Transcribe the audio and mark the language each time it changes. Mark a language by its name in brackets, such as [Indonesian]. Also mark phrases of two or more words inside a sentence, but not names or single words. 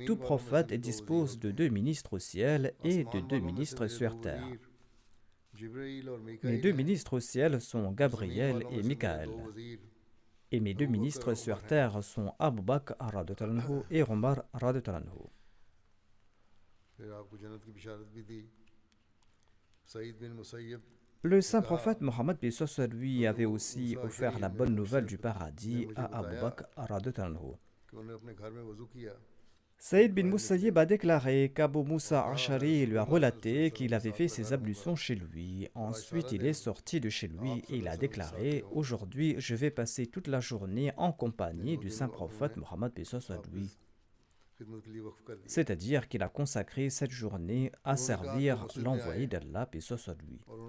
[French] Tout [Hindi] वालों में से [French] prophète [Hindi] भी दो वज़ीर [French] dispose [Hindi] होते [French] de [Hindi] हैं [French] 2 ministres au ciel et de [Hindi] आसमान 2 वालों में से [French] ministres [Hindi] मेरे दो [French] sur terre. [Hindi] वज़ीर जिब्रील और [French] Mes [Hindi] मीकाईल 2 हैं [French] ministres au ciel sont [Hindi] और ज़मीन Gabriel वालों में [French] et [Hindi] से मेरे [French] Michael. [Hindi] दो वज़ीर [French] Et mes 2 [Hindi] अबू बकर [French] ministres [Hindi] और [French] sur [Hindi] उमर हैं [French] terre sont Abu Bakr [Arabic] رضي الله عنه [French] et Omar [Arabic] رضي الله عنه. [Hindi] फिर आपको जन्नत की बिशारत भी दी सईद बिन मुसैयब [French] Le [Hindi] ने [French] saint [Hindi] कहा [French] prophète Mohammed paix soit sur lui [Hindi] हज़रत [French] avait aussi [Hindi] मूसा [French] offert [Hindi] करीम [French] la [Hindi] ने [French] bonne nouvelle du [Hindi] ने [French] paradis [Hindi] मुझे [French] à Abu [Hindi] बताया [French] Bakr [Arabic] رضي الله عنه. [Hindi] कि उन्होंने अपने घर में वज़ू किया [French] Saïd bin Musayyib a déclaré qu'Abu Moussa Ashari lui a relaté qu'il avait fait ses ablutions chez lui. Ensuite, il est sorti de chez lui et il a déclaré « Aujourd'hui, je vais passer toute la journée en compagnie du saint prophète Mohammed paix soit lui. » C'est-à-dire qu'il a consacré cette journée à servir l'envoyé d'Allah paix soit lui.